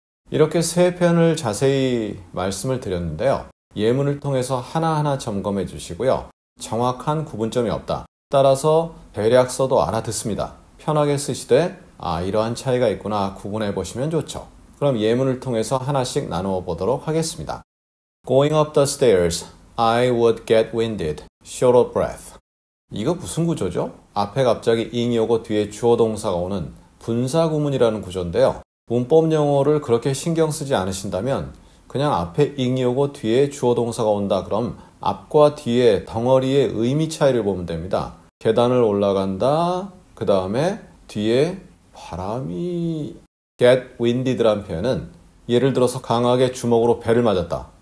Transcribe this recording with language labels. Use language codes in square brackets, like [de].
[ko] 이렇게 세 편을 자세히 말씀을 드렸는데요. 예문을 통해서 하나하나 점검해 주시고요. 정확한 구분점이 없다. 따라서 대략 써도 알아듣습니다. 편하게 쓰시되 이러한 차이가 있구나 구분해 보시면 좋죠. 그럼 예문을 통해서 하나씩 나누어 보도록 하겠습니다. [en] Going up the stairs, I would get winded, short of breath. [ko] 이거 무슨 구조죠? 앞에 갑자기 ing이 오고 뒤에 주어 동사가 오는 분사구문이라는 구조인데요. 문법 용어를 그렇게 신경 쓰지 않으신다면 그냥 앞에 ing이 오고 뒤에 주어 동사가 온다. 그럼 앞과 뒤에 덩어리의 의미 차이를 보면 됩니다. 계단을 올라간다. 그 다음에 뒤에 바람이 [en] get winded [ko] 라는 표현은 예를 들어서 강하게 주먹으로 배를 맞았다.